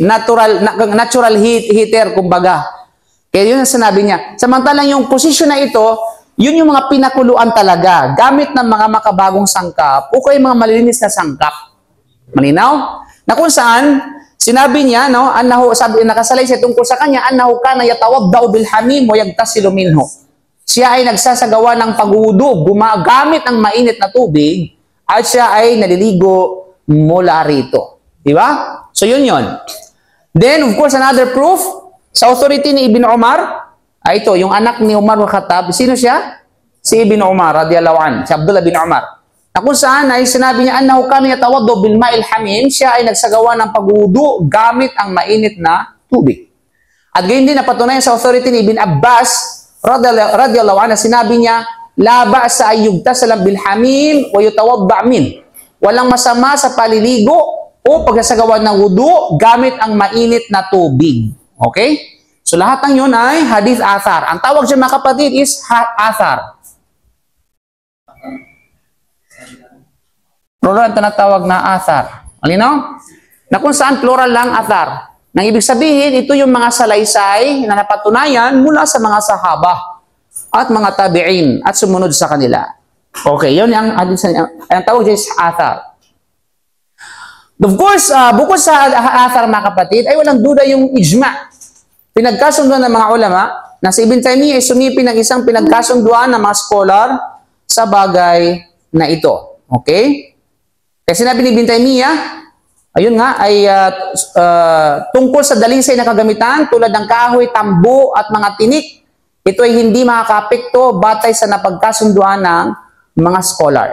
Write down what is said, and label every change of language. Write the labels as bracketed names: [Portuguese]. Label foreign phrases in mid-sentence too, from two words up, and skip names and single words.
[English] Natural heater, [Filipino] kumbaga. Kaya yun ang sinabi niya. Samantalang yung posisyon na ito, yun yung mga pinakuluan talaga, gamit ng mga makabagong sangkap o kaya mga malilinis na sangkap. Malinaw? Na kung saan, sinabi niya, no, nakasalay siya tungkol sa kanya, [Arabic] إنه كان يتوضأ بالحميم ويغتسل منه. [Filipino] Siya ay nagsasagawa ng pagwudu, gumagamit ng mainit na tubig, at siya ay naliligo mula rito. Diba? So yun yun. [English] Then, of course, another proof, [Filipino] sa authority ni Ibn Umar, ito, yung anak ni Umar bin Khattab, sino siya? Si Ibn Umar, [Arabic] رضي الله عنه, [Filipino] si Abdullah bin Umar. Na kung saan ay sinabi niya, [Arabic] إنه كان يتوضأ بالماء الحميم, [Filipino] siya ay nagsagawa ng pagwudu gamit ang mainit na tubig. At gayon din napatunayan sa authority ni Ibn Abbas, [Arabic] رضي الله عنه, [Filipino] sinabi niya, [Arabic] لا بأس أن يغتسل بالحميم ويتوضأ من. [Filipino] Walang masama sa paliligo o pagsasagawa ng wudu gamit ang mainit na tubig. Okay? So lahat ng yun ay hadith athar. Ang tawag dyan mga kapatid is athar. Plural ang tinatawag na athar. Malinaw? Na kung saan plural lang athar. Nang ibig sabihin, ito yung mga salaysay na napatunayan mula sa mga sahaba at mga tabi'in at sumunod sa kanila. Okay, yun ang tawag dyan is athar. [English] Of course, [Filipino] bukod sa athar mga kapatid, ay walang duda yung ijma. Pinagkasunduan ng mga ulama na si Ibn Taymiyyah ay sumipi ng isang pinagkasunduan ng mga scholar sa bagay na ito. Okay? Kasi sinabi ni Ibn Taymiyyah, ayun nga, ay tungkol sa dalisay na kagamitan tulad ng kahoy, tambo at mga tinik ito ay hindi makakaapekto batay sa napagkasunduan ng mga scholar.